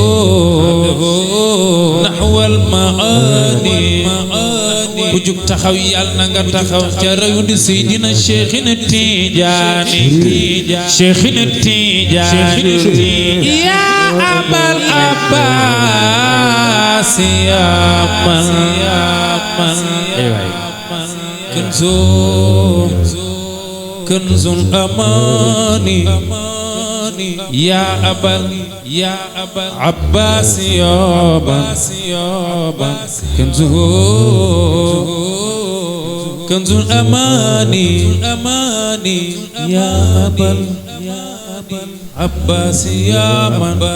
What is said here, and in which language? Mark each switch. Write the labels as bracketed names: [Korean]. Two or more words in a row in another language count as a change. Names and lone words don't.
[Arabic] نحو الأماني [Wolof] ku jug taxaw yàlla na nga taxaw ca rayu di Seydina Cheikhina Tijaani [Arabic] يا أبا العباس يا من كنز الأماني يا أبا عباس يابا كنز الأماني يا أبا عباس يا من